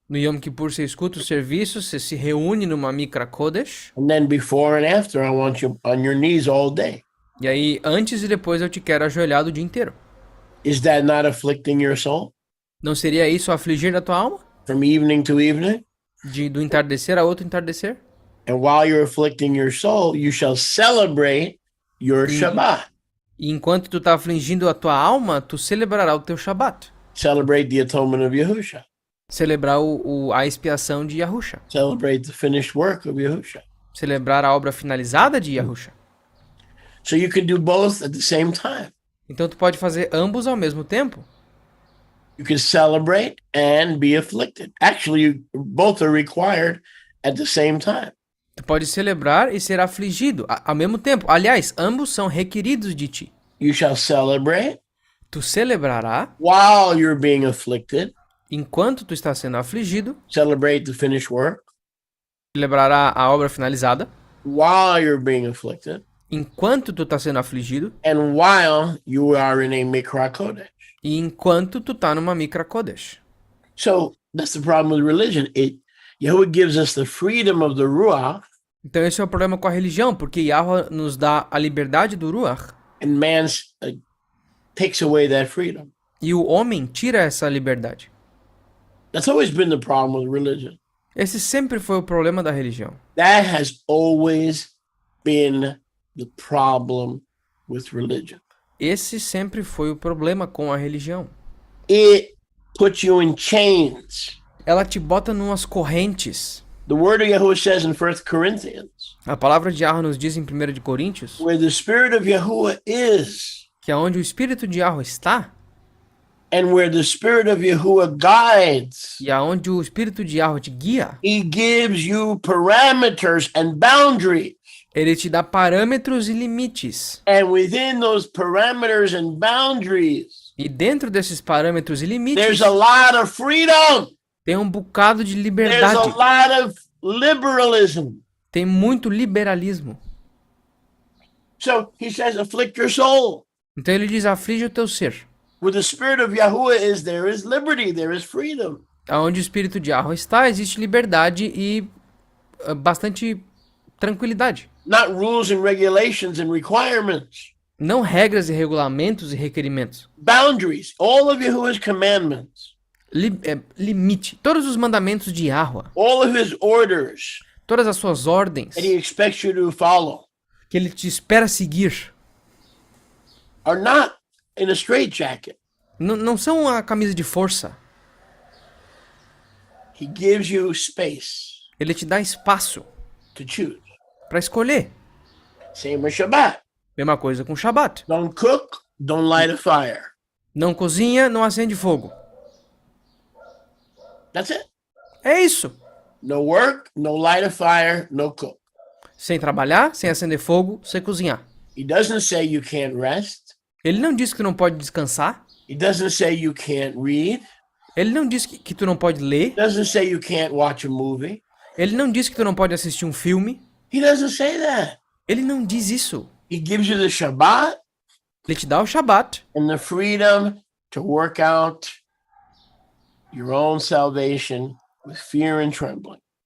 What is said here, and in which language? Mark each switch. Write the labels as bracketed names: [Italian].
[Portuguese] No Yom Kippur você escuta o serviço, você se reúne numa Mikra Kodesh, [English] and then before and after, I want you on your knees all day. [Portuguese] e aí antes e depois eu te quero ajoelhado o dia inteiro. [English] Is that not afflicting your soul? [Portuguese] Não seria isso afligir da tua alma? [English] From evening to evening? [Portuguese] Do entardecer a outro entardecer? [English] And while you're afflicting your soul, you shall celebrate your Shabbat. [Portuguese] E enquanto tu tá afligindo a tua alma, tu celebrará o teu Shabat. [English] Celebrate the atonement of Yahusha. [Portuguese] Celebrar a expiação de Yahusha. [English] Celebrate the finished work of Yahusha. [Portuguese] Celebrar a obra finalizada de Yahusha. [English] So you can do both at the same time. [Portuguese] Então tu pode fazer ambos ao mesmo tempo. [English] You can celebrate and be afflicted. Actually, both are required at the same time. [Portuguese] Tu pode celebrar e ser afligido ao mesmo tempo. Aliás, ambos são requeridos de ti. [English] You shall celebrate [Portuguese] Tu celebrará [English] while you're being afflicted. [Portuguese] enquanto tu está sendo afligido, [English] Celebrate the finished work [Portuguese] celebrará a obra finalizada, [English] while you're being afflicted. [Portuguese] enquanto tu está sendo afligido [English] And while you are in a Mikra Kodesh. [Portuguese] e enquanto tu tá numa Mikra Kodesh. [English] So that's the problem with religion. Yahweh gives us the freedom of the Ruach, [Portuguese] Então esse é o problema com a religião, porque Yahweh nos dá a liberdade do Ruach [English] and man takes away that freedom. [Portuguese] e o homem tira essa liberdade. [English] That's always been the problem with religion. [Portuguese] Esse sempre foi o problema da religião. [English] That has always been the problem with religion. [Portuguese] Esse sempre foi o problema com a religião. [English] It puts you in chains. [Portuguese] Ela te bota numas correntes. [English] The word of Yahuwah says in 1 Corinthians, [Portuguese] A palavra de Yahweh nos diz em 1 de Coríntios [English] where the Spirit of Yahuwah is, [Portuguese] que aonde o Espírito de Yahweh está [English] and where the Spirit of Yahuwah guides, [Portuguese] e aonde o Espírito de Yahweh te guia, [English] He gives you parameters and boundaries. [Portuguese] ele te dá parâmetros e limites. [English] And within those parameters and boundaries, [Portuguese] E dentro desses parâmetros e limites, [English] there's a lot of freedom. [Portuguese] tem um bocado de [English] There's a [Portuguese] liberdade. [English] lot of liberalism. [Portuguese] Tem muito liberalismo. [English] So he says, afflict your soul. [Portuguese] Então ele diz, aflige o teu ser. [English] Where the Spirit of Yahuwah is, there is liberty, there is freedom. [Portuguese] Aonde o Espírito de Yahweh está, existe liberdade e bastante tranquilidade. [English] Not rules and regulations and requirements. [Portuguese] Não regras e regulamentos e requerimentos. [English] Boundaries. All of Yahuwah's commandments. [Portuguese] Limite. Todos os mandamentos de Yahweh. [English] All of his orders [Portuguese] Todas as suas ordens [English] that he expects you to follow [Portuguese] que ele te espera seguir. [English] are not in a straitjacket. [Portuguese] Não são a camisa de força. [English] He gives you space [Portuguese] Ele te dá espaço [English] to choose. [Portuguese] para escolher. [English] Same with Shabbat. [Portuguese] Mesma coisa com Shabat. [English] Don't cook, don't light a fire. [Portuguese] Não cozinha, não acende fogo. [English] That's it. [Portuguese] É isso. [English] No work, no light a fire, no cook. [Portuguese] Sem trabalhar, sem acender fogo, sem cozinhar. [English] He doesn't say you can't rest. [Portuguese] Ele não diz que tu não pode descansar. [English] He doesn't say you can't read. [Portuguese] Ele não diz que tu não pode ler. [English] He doesn't say you can't watch a movie. [Portuguese] Ele não diz que tu não pode assistir um filme. [English] He doesn't say that. [Portuguese] Ele não diz isso. [English] He gives you the Shabbat [Portuguese] Ele te dá o Shabat [English] and the freedom to work out your own salvation with fear and trembling.